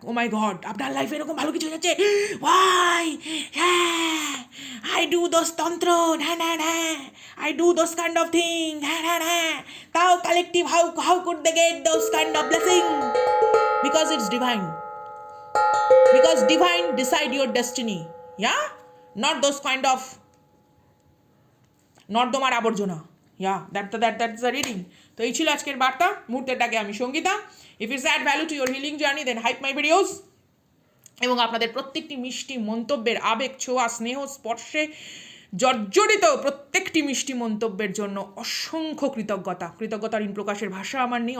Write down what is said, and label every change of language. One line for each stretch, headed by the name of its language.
English: oh my God,
Bangla: আপনার লাইফে এরকম ভালো কিছু যাচ্ছে,
English: Why, হ্যাঁ, I do those তন্ত্র, হ্যাঁ I do those kind of thing, হ্যাঁ, তাও collective how could they get those kind of blessing? Because it's divine. Because divine decide your destiny, yeah, not those kind of
Bangla: নর্দমার আবর্জনা,
English: that's the reading.
Bangla: তো এই ছিল আজকের বার্তা। মুহূর্তেরটাকে আমি Sangeeta.
English: If it's add value to your healing journey, then hype my videos.
Bangla: এবং আপনাদের প্রত্যেকটি মিষ্টি মন্তব্যের, আবেগ, ছোঁয়া, স্নেহ, স্পর্শে জর্জরিত প্রত্যেকটি মিষ্টি মন্তব্যের জন্য অসংখ্য কৃতজ্ঞতার ঋণ প্রকাশের ভাষা আমার নেই।